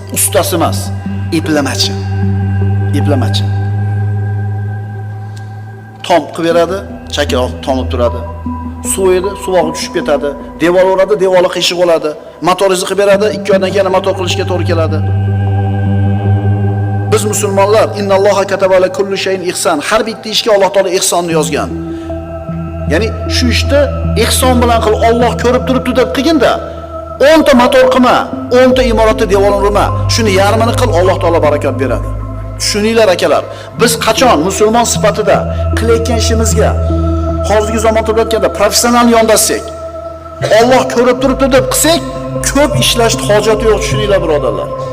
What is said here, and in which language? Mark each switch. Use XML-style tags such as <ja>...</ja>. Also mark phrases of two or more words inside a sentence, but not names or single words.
<uz>Ustasi emas, eplamachi. Eplamachi. Tom qilib beradi, chakaloq tomib turadi. Suv edi, suv og'i tushib ketadi. Devor uradi, devori qiyshiq bo'ladi. Motor izi qilib beradi, ikki oydan keyin motor qilishga to'g'ri keladi. Biz musulmonlar,</uz> <ar>"إن الله كتب على كل شيء إحسان".</ar> <uz>Har bitta ishga Alloh taolo ehsonni yozgan. Ya'ni shu ishni ehson bilan qil, Alloh ko'rib turibdi deb qilginda, o'nta motor qilma, o'nta imoratni devorini urma. Shuni yarmini qil, Alloh taolo barakat beradi. Tushuninglar, akalar, biz qachon musulmon sifatida qilayotgan ishimizga hozirgi zamon turib aytganda professional yondashsak, Alloh ko'rib turibdi deb qilsak, ko'p ishlashni hojati yo'q, tushuninglar, birodarlar.</uz>